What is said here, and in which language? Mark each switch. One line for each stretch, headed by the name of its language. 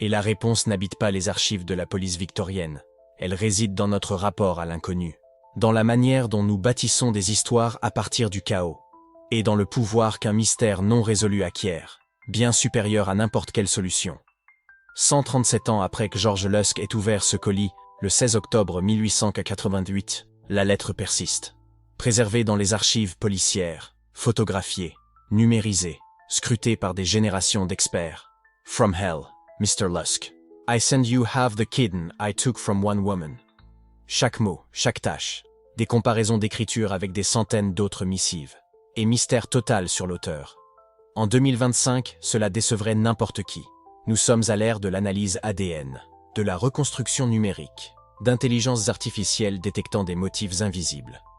French: Et la réponse n'habite pas les archives de la police victorienne. Elle réside dans notre rapport à l'inconnu, dans la manière dont nous bâtissons des histoires à partir du chaos, et dans le pouvoir qu'un mystère non résolu acquiert, bien supérieur à n'importe quelle solution. 137 ans après que George Lusk ait ouvert ce colis, le 16 octobre 1888, la lettre persiste. Préservée dans les archives policières, photographiée, numérisée, scrutée par des générations d'experts.
English: From hell, Mr. Lusk. I send you half the kidney I took from one woman.
French: Chaque mot, chaque tâche, des comparaisons d'écriture avec des centaines d'autres missives. Et mystère total sur l'auteur. En 2025, cela décevrait n'importe qui. Nous sommes à l'ère de l'analyse ADN, de la reconstruction numérique, d'intelligences artificielles détectant des motifs invisibles.